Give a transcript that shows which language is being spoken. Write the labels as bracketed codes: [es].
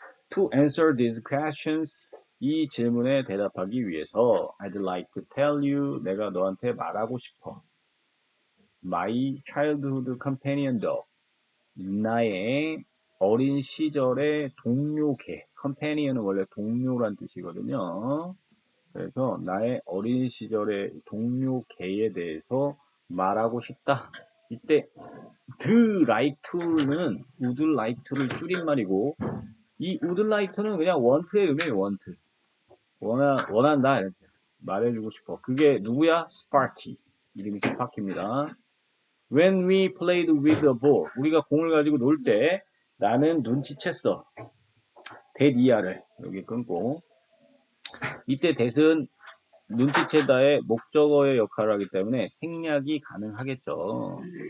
[en] To answer these questions, [ko] 이 질문에 대답하기 위해서 [en] I'd like to tell you, [ko] 내가 너한테 말하고 싶어. [en] My childhood companion dog, [ko] 나의 어린 시절의 동료 개. companion은 원래 동료란 뜻이거든요. 그래서 나의 어린 시절의 동료 개에 대해서 말하고 싶다. 이때 the like to는 would like to를 줄임말이고 이 would like to는 그냥 want의 의미예요. want. 원한다 이렇게 말해주고 싶어. 그게 누구야? 스파키. 이름이 스파키입니다. [en] When we played with a ball, [ko] 우리가 공을 가지고 놀 때 나는 눈치챘어. 대이하를 여기 끊고 이때 대은 눈치채다의 목적어의 역할을 하기 때문에 생략이 가능하겠죠.